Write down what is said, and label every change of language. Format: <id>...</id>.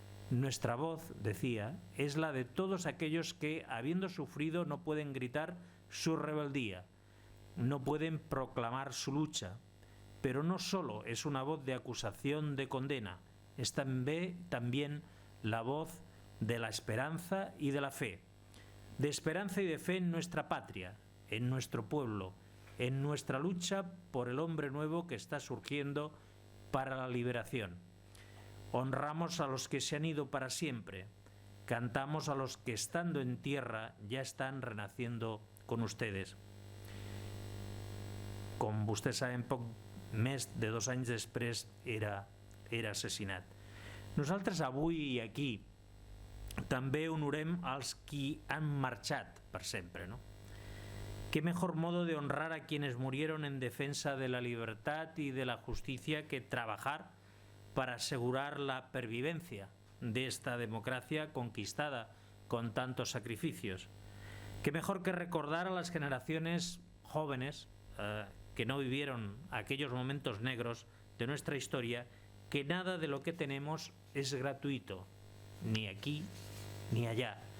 <es>Nuestra voz, decía, es la de todos aquellos que, habiendo sufrido, no pueden gritar su rebeldía, no pueden proclamar su lucha, pero no solo es una voz de acusación, de condena, es también la voz de la esperanza y de la fe, de esperanza y de fe en nuestra patria, en nuestro pueblo, en nuestra lucha por el hombre nuevo que está surgiendo para la liberación. Honramos a los que se han ido para siempre, cantamos a los que estando en tierra ya están renaciendo con ustedes.</es> <ca>Com vostès saben, poc més de 2 anys després era assassinat. Nosaltres avui i aquí també honorem als qui han marxat per sempre, ¿no?</ca> <es>Qué mejor modo de honrar a quienes murieron en defensa de la libertad y de la justicia que trabajar para asegurar la pervivencia de esta democracia conquistada con tantos sacrificios. Qué mejor que recordar a las generaciones jóvenes que no vivieron aquellos momentos negros de nuestra historia, que nada de lo que tenemos es gratuito, ni aquí ni allá.</es>